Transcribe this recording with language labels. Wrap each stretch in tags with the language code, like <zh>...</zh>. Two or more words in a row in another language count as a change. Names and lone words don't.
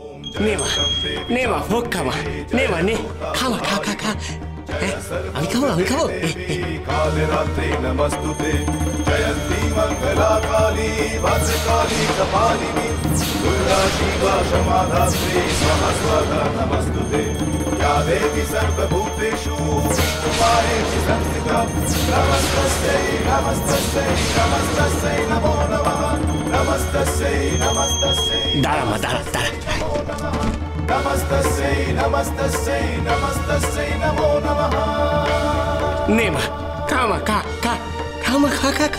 <bn>নে মা ভোগ খামা, নে মা নে, খামা, খা খা খা। আমি খাবো, আমি খাবো।</bn> <sa>कालरात्रि नमस्तुते जयन्ती मंगला काली भद्रकाली कपालिनी दुर्गा शिवा क्षमा धात्री सहस्रदा नमस्तुते या देवी सर्वभूतेषु विष्णुमाहेति संस्थिता नमस्तस्यै नमस्तस्यै नमस्तस्यै नमो नमः नमस्तस्यै नमस्तस्यै</sa> <bn>দাঁড়া মা, দাঁড়া দাঁড়া।</bn> <sa>नमस्तस्यै नमस्तस्यै नमस्तस्यै नमो नमः</sa> <bn>নে মা, খামা, খা খা, খামা, খা খা খা।</bn>